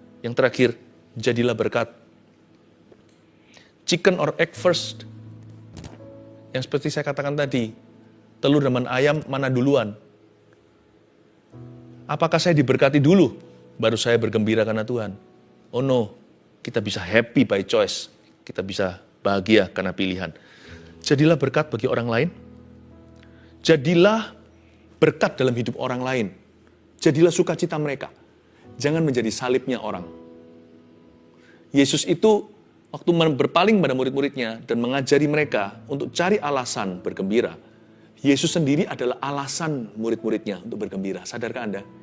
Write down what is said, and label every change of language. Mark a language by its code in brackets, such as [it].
[id] Yang terakhir, jadilah berkat. [en] Chicken or egg first. [id] Yang seperti saya katakan tadi, telur dan ayam mana duluan? Apakah saya diberkati dulu, baru saya bergembira karena Tuhan? [en] Oh no, [id] kita bisa [en] happy by choice. [id] Kita bisa bahagia karena pilihan. Jadilah berkat bagi orang lain. Jadilah berkat dalam hidup orang lain. Jadilah sukacita mereka. Jangan menjadi salibnya orang. Yesus itu waktu berpaling pada murid-muridnya dan mengajari mereka untuk cari alasan bergembira, Yesus sendiri adalah alasan murid-muridnya untuk bergembira. Sadarkah Anda?